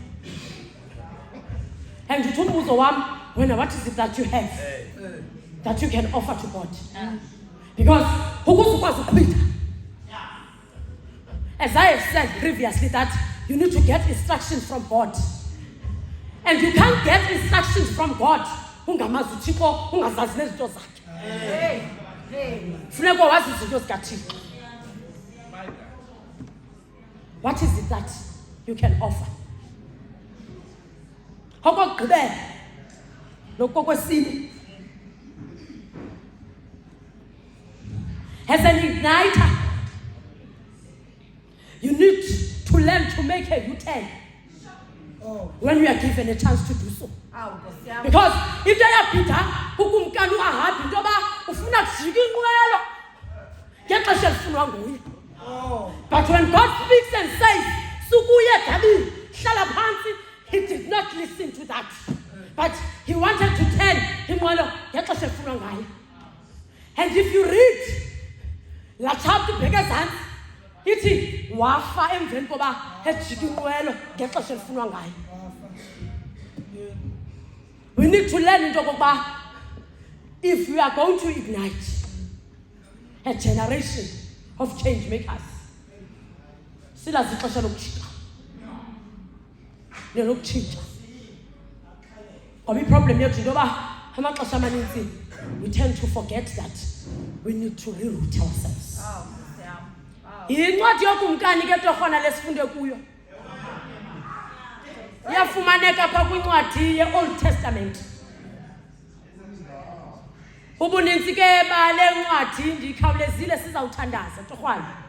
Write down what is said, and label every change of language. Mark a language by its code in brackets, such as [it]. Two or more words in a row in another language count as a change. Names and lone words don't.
[xh] And uthi umbuzo wami, wena, [en] what is it that you have that you can offer to God? [xh] Because ukuze ukwazi uqhwitha, [en] as I have said previously, that you need to get instructions from God. And you can't get instructions from God [xh] ungamazi uThixo, ungazazi nezinto zakhe. Funeka wazi izinto zikaThixo. [en] What is it that you can offer? [xh] Okokugqibela nokokwesine, [en] as an igniter, you need to learn to make a U-turn when you are given a chance to do so. Because if they are Peter, [xh] ukumkani ungahambi into yoba ufuna kujika inqwelo ngexesha elifunwa nguye. [en] But when God speaks and says, [xh] sukuye edabini, hlala phansi, [en] he did not listen to that. But he wanted to turn [xh] inqwelo ngexesha elifunwa ngaye. [en] And if you read [xh] la chapter bheke ezantsi, ithi wafa emveni koba ejika inqwelo ngexesha elifunwa ngaye. [en] We need to learn [xh] into yokokuba [en] if we are going to ignite a generation of change makers, [xh] silazi ixesha lokutshintsha nelokutshintsha. Ngoba iproblem yethu into yoba amaxesha amaninzi [en] we tend to forget that we need to reroute ourselves. [xh] Yincwadi yokumkani ke torhwana lesifunde kuyo. Iyafumaneka pha kwincwadi ye-Old Testament. Ubuninzi ke bale ncwadi ndikhawulezile sizawuthandaza torhwana.